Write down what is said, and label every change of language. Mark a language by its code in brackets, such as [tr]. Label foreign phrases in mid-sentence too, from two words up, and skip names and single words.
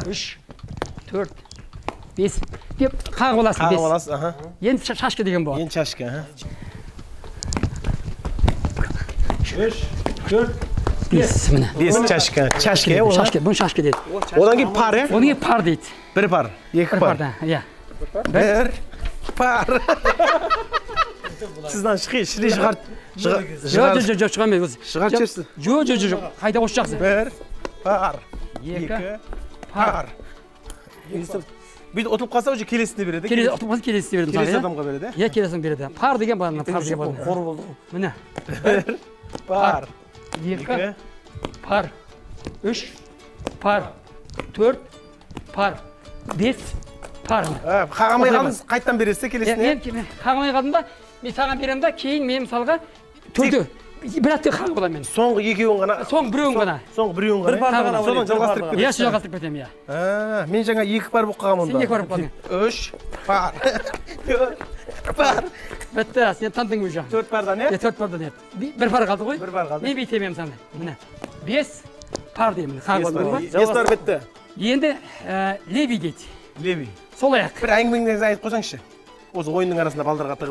[kk] 3, 4, 5 деп қағып аласың. Қағып аласың. Енді шашка деген болады. Енді шашка. 3, 4, 5 міне. 5 шашка. Бұны шашка дейді. Одан кейін пар, е? Одан кейін пар дейді. 1 пар, 2 пар. Иә. 1 пар. Сізден шығарт. Жоқ, шығамайды. Шығарт жерсіз. Жоқ. Қайда осы жақсы. 1 пар, 2 пар. Бүйтіп ұтылып қалса уже келесіне береді. Келесі береді. Келесі адамға береді. Иә, келесін береді. Пар деген бар. Қор болды. Міне. 1 пар, 2 пар, 3 пар, 4 пар, 5 пар. Қағамай қалдыңыз, қайттан бересіз келесіне? Мен қағамай қалдым да, мен саған берем да, кейін мен мысалға төрді бір атты қағып боламын мен. Соңғы екеуін ғана? Соңғы біреуін ғана. Соңғы біреуін ғана? Содан жалғастырып кетесіз? Иә, жалғастырып кетем, иә. Мен жаңа 2 пар болып қағам онда. Сен 2 пар болып қалдың. 3 пар, 4 пар. Бітті, сен тандың уже. 4 пардан, е? 4 пардан, е. 1 пар қалды ғой? 1 пар қалды. Мен бейтемем саны. Міне. 5 пар деймін. Қағып алдың ба? 5 пар бітті. Енді леви дейді. Леви. Сол аяқ. Бір әңгімеңізді айтып қойсаңызшы. Осы ойынның арасында балдарға тығып